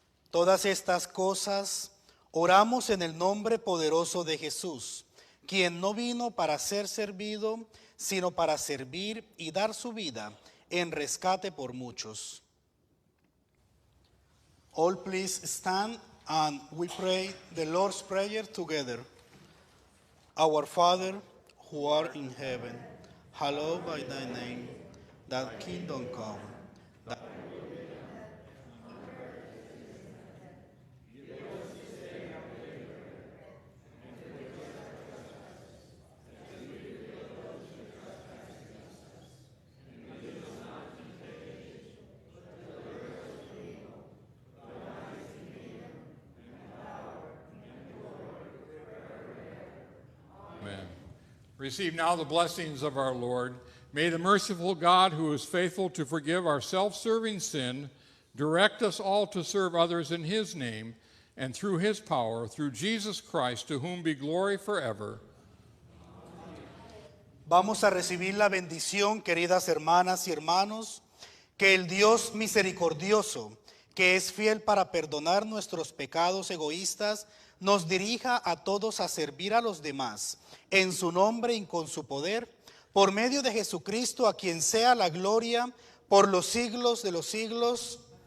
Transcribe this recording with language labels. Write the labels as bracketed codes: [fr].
[es] Todas estas cosas oramos en el nombre poderoso de Jesús, quien no vino para ser servido, sino para servir y dar su vida en rescate por muchos. [en] All please stand and we pray the Lord's Prayer together. Our Father, who art in heaven, hallowed be thy name. Thy kingdom come. Amen. Receive now the blessings of our Lord. May the merciful God, who is faithful to forgive our self-serving sin, direct us all to serve others in his name and through his power, through Jesus Christ, to whom be glory forever. [es] Vamos a recibir la bendición, queridas hermanas y hermanos, que el Dios misericordioso, que es fiel para perdonar nuestros pecados egoístas, nos dirija a todos a servir a los demás, en su nombre y con su poder, por medio de Jesucristo, a quien sea la gloria por los siglos de los siglos.